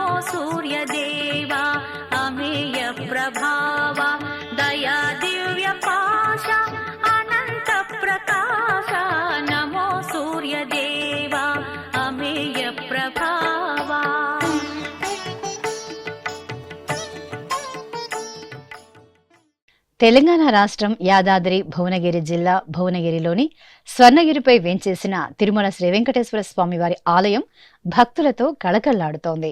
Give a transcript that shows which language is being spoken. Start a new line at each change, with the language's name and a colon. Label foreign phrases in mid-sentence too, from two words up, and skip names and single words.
Marathi: सूर्यदेवा अमेय प्रभावा दया दिव्य पाशा अनंत प्रकाशा नमो सूर्यदेवा अमेय प्रभावा.
Telugu: తెలంగాణ రాష్ట్రం యాదాద్రి భువనగిరి జిల్లా భువనగిరిలోని స్వర్ణగిరిపై వేంచేసిన తిరుమల శ్రీ వెంకటేశ్వర స్వామివారి ఆలయం భక్తులతో కళకళలాడుతోంది.